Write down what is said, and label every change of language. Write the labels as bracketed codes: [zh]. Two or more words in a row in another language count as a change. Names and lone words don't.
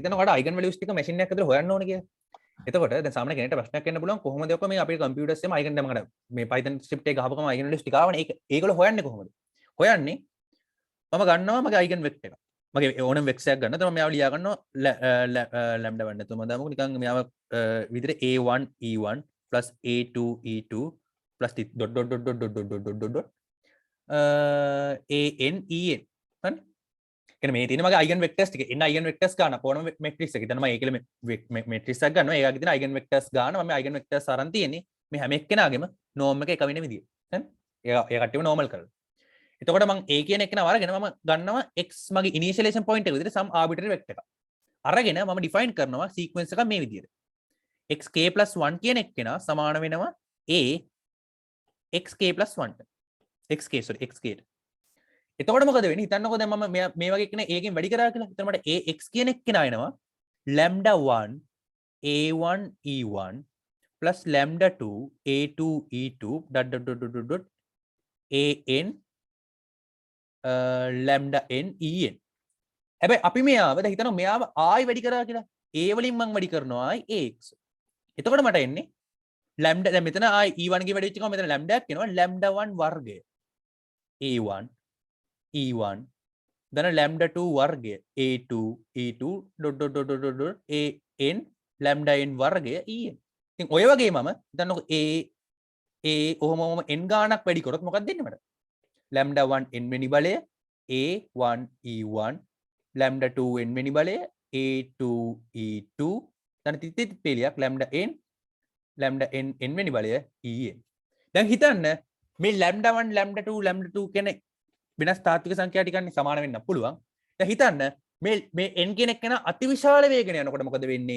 [si] හිතන්න ඔයාලට [en] eigen values [si] ටික machine එකක් ඇතුලේ හොයන්න ඕනේ කියලා. එතකොට දැන් සාමාන්‍ය කෙනෙක්ට ප්‍රශ්නයක් එන්න පුළුවන් කොහොමද ඔක මේ අපේ computers එකේම eigen දැන් මකට මේ [en] python script [si] එක ගහපුවම eigen values ටික ආවනේ. ඒකවල හොයන්නේ කොහොමද? හොයන්නේ මම ගන්නවා මගේ [en] eigen vector [si] එක. මගේ ඕනම vector එකක් ගන්න. එතකොට මෙයාව ලියා ගන්නවා lambda 1 නැතුව මම දාමුකෝ නිකන් මෙයාව විදිහට [en] a1 e1 plus a2 e2 plus dot dot dot dot dot dot dot dot dot an en [si] හරි කියන්නේ මේ තියෙන මගේ [en] eigen vectors [si] ටික එන්න [en] eigen vectors [si] ගන්න ඕනම matrix එක. ඉතින් මම ඒකල matrix එකක් ගන්නවා. ඒකගේ තියෙන [en] eigen vectors [si] ගන්නවා. මම [en] eigen vectors [si] අරන් තියෙන්නේ මේ හැම එක්කෙනාගේම norm එක එක වෙන විදිය. හරි. ඒ කට්ටියම normal කරලා. එතකොට මම a කියන එක්කෙනා අරගෙන මම ගන්නවා x මගේ [en] initialization point [si] එක විදිහට [en] some arbitrary vector [si] එකක්. අරගෙන මම define කරනවා sequence එකක් මේ විදිහට. xk + 1 කියන එක්කෙනා සමාන වෙනවා a xk + 1ට. xk එතකොට මොකද වෙන්නේ? හිතන්නකෝ දැන් මම මේ වගේ කෙනෙක් ඒකෙන් වැඩි කරා කියලා. එතන මට ax කියන එක්කෙනා එනවා [en] lambda 1 a1 e1 plus lambda 2 a2 e2 dot dot dot dot dot an lambda n en. [si] හැබැයි අපි මෙයාව දැන් හිතනවා මෙයාව ආයි වැඩි කරා කියලා. a වලින් මම වැඩි කරනවා ආයි ax. එතකොට මට එන්නේ lambda දැන් මෙතන ආයි e1 ගේ වැඩි වෙච්ච එකම මෙතන lambda එකක් එනවා lambda 1 වර්ගය. [en] a1 e1 then lambda 2 [si] වර්ගය a2 e2 an lambda n වර්ගය en. ඉතින් ඔය වගේ මම හිතන්නකො a ඔහොම n ගාණක් වැඩි කරොත් මොකක්ද දෙන්නේ මට? lambda 1 n වෙනි බලය a1 e1 lambda 2 n වෙනි බලය a2 e2 දැන් තිත් පිළියක් lambda n n වෙනි බලය en. දැන් හිතන්න මේ lambda 1 lambda 2 lambda 2 කියන වෙනස් තාත්වික සංඛ්‍යා ටිකන්නේ සමාන වෙන්න පුළුවන්. දැන් හිතන්න මේ n කියන එක අතිවිශාල වේගන යනකොට මොකද වෙන්නේ?